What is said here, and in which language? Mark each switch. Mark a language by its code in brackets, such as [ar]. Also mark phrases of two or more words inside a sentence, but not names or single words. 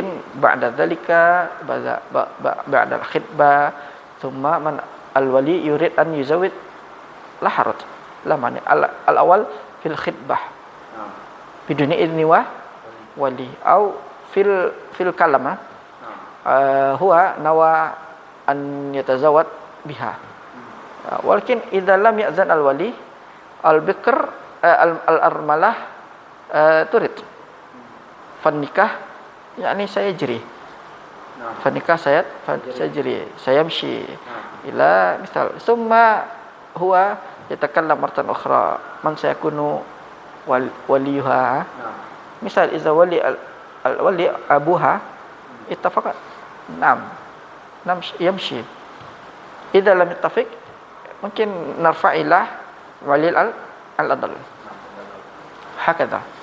[ar] بعد ذلك بعد الخطبة ثم من الولي يريد أن يزوج لا حرج لا مانع الأول في الخطبة بدون إذن ولي أو في الكلمة هو نوى أن يتزوج بها ولكن إذا لم يأذن الولي البكر الأرملة تريد. فالنكاح يعني سيجري. فالنكاح سيجري سيمشي إلى مثال ثم هو يتكلم مرة أخرى من سيكون وليها مثال إذا ولي أبوها اتفق نعم يمشي إذا لم يتفق ممكن نرفع إلى ولي الأضل هكذا